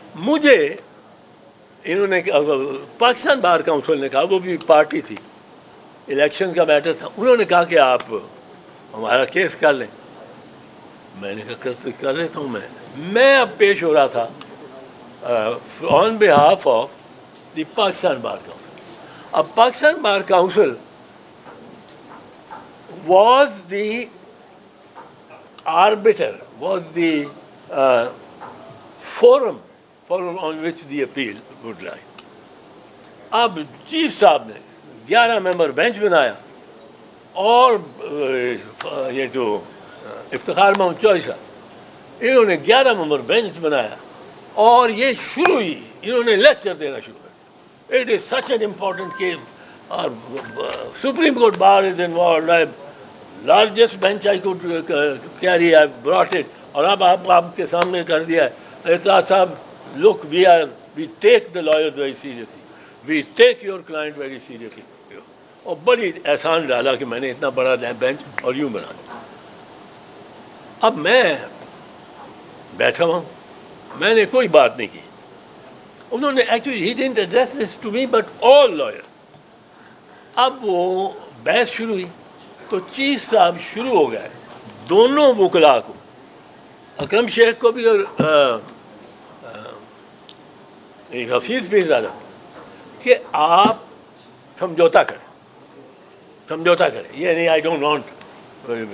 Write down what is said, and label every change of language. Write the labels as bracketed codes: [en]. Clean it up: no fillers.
[ur] مجھے انہوں نے پاکستان بار کونسل نے کہا, وہ بھی پارٹی تھی, الیکشن کا میٹر تھا, انہوں نے کہا کہ آپ ہمارا کیس کر لیں. میں نے کہا کر لیتا ہوں. میں اب پیش ہو رہا تھا [en] On behalf of the Pakistan bar council. اب Pakistan bar council was the arbiter, was the forum on which the appeal would lie. [ur] اب چیف صاحب نے 11 ممبر بینچ بنایا اور یہ جو افتخار محمد چودھری صاحب انہوں نے 11 ممبر بینچ بنایا اور یہ شروع ہوئی, انہوں نے لیکچر دینا شروع کر. [en] It is such an important case اور supreme court bar is involved. Largest bench I could carry, I brought it. [ur] اور اب آپ کے سامنے کر دیا ہے اعتراض صاحب. [en] Look we take the lawyer very seriously, we take your client very seriously. [ur] اور بڑی احسان ڈالا کہ میں نے اتنا بڑا بینچ اور یوں بنا دیا. اب میں بیٹھا ہوں, میں نے کوئی بات نہیں کی. انہوں نے [en] Actually he didn't address this to me but all lawyer. [ur] اب وہ بحث شروع ہوئی تو چیف صاحب شروع ہو گئے دونوں وکلا کو, اکرم شیخ کو بھی اور حفیظ بھی زیادہ, کہ آپ سمجھوتا کریں یہ نہیں [en] I don't want.